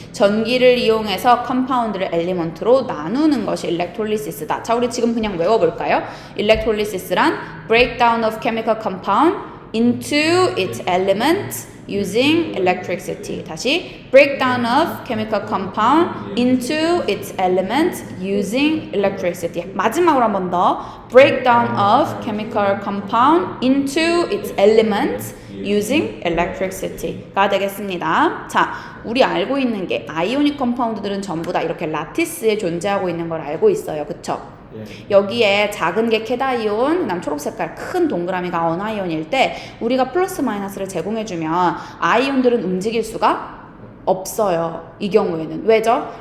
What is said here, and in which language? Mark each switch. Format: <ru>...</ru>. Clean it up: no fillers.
<ko>전기를 이용해서 컴파운드를 엘리먼트로 나누는 것이 electrolysis다. 자, 우리 지금 그냥 외워볼까요?</ko> <en>electrolysis란 breakdown of chemical compound into its elements using electricity. 다시 breakdown of chemical compound into its elements using electricity. 마지막으로 한 번 더 breakdown of chemical compound into its elements using electricity</en> <ko>가 되겠습니다. 자, 우리 알고 있는 게 아이오닉 컴파운드들은 전부 다 이렇게 라티스에 존재하고 있는 걸 알고 있어요. 그쵸? 여기에 작은 게 캣아이온, 그다음 초록색깔 큰 동그라미가 언아이온일 때 우리가 플러스 마이너스를 제공해주면 아이온들은 움직일 수가 없어요. 이 경우에는. 왜죠?</ko>